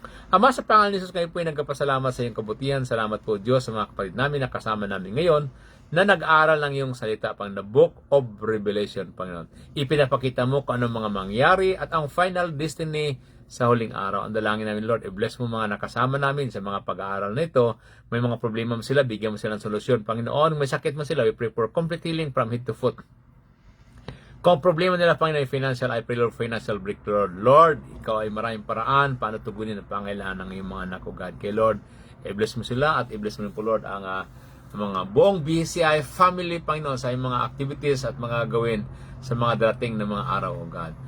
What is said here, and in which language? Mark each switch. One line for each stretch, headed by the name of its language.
Filipino: Ama, sa pangalan ni Jesus, kayo po ay nagkapasalamat sa iyong kabutihan. Salamat po Diyos sa mga kapatid namin na kasama namin ngayon na nag-aaral ng iyong salita pang the Book of Revelation, Panginoon. Ipinapakita mo kung anong mga mangyari at ang final destiny sa huling araw. Ang dalangin namin, Lord, i-bless mo mga nakasama namin sa mga pag-aaral na ito. May mga problema mo sila, bigyan mo sila ng solusyon. Panginoon, may sakit mo sila,
English: we pray for complete healing from head to foot.
Filipino: Kung problema nila, Panginoon, financial,
English: I pray, Lord, financial breakthrough.
Filipino: Lord, ikaw ay maraming paraan paano tugunin ang pangailangan ng iyong mga anak ko, God. Kay Lord, i-bless mo sila at i-bless mo rin po, Lord, ang mga buong BCI family, Panginoon, sa iyong mga activities at mga gawin sa mga darating na mga araw, O God.